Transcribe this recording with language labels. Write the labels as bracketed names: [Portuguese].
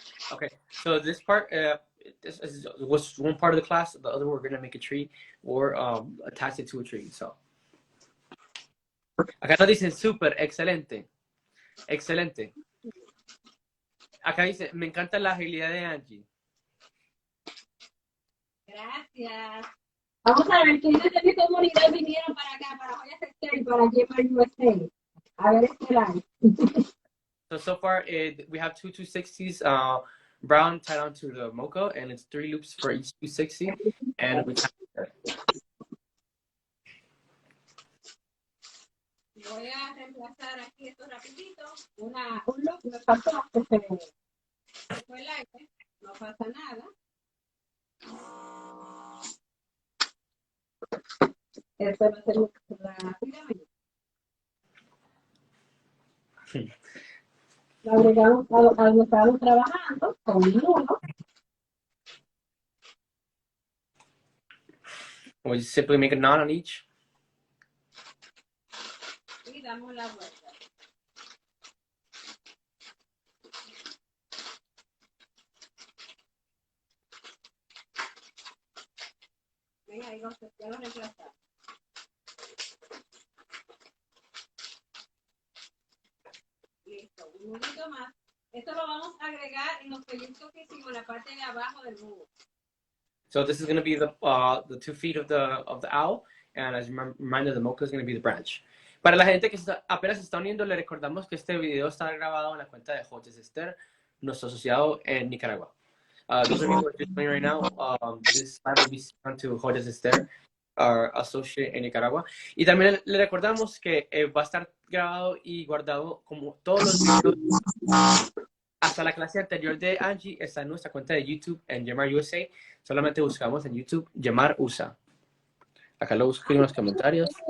[English] Okay, so this part was one part of the class. The other, we're gonna make a tree or attach it to a tree. [Spanish] So acá nos dicen súper, excelente, excelente. Acá dice, me encanta la agilidad de Angie. Gracias. Vamos a ver quiénes de mi comunidad vinieron para acá, para Joyas Textil y para Gemma USA. A ver este live. [English] So far, we have two 260s, brown tied onto the mocha, and it's 3 loops for each 260. And we [Spanish] Voy a reemplazar aquí esto rapidito. Un look me faltó que se fue el aire. No pasa nada. Esto va a ser rápidamente. Lo agregamos a lo que estábamos trabajando con un nudo. [English] we simply make a knot on each. [Spanish] Y damos la vuelta. Venga, ahí ya lo reemplazamos. Listo, un nudito más. Esto lo vamos a agregar en los pellizcos que hicimos en la parte de abajo del búho. [English] So this is going to be the 2 feet of the owl, and as a reminder, the mocha is going to be the branch. [Spanish] Para la gente que apenas se está uniendo, le recordamos que este video está grabado en la cuenta de Joyas Esther, nuestro asociado en Nicaragua. [English] Those of you who are just joining right now, this live will be sent to Joyas Esther, our associate [Spanish] en Nicaragua. Y también le recordamos que va a estar grabado y guardado como todos los videos. Hasta la clase anterior de Angie está en nuestra cuenta de YouTube en Yamar USA. Solamente buscamos en YouTube Yamar USA. Acá lo busco en los comentarios.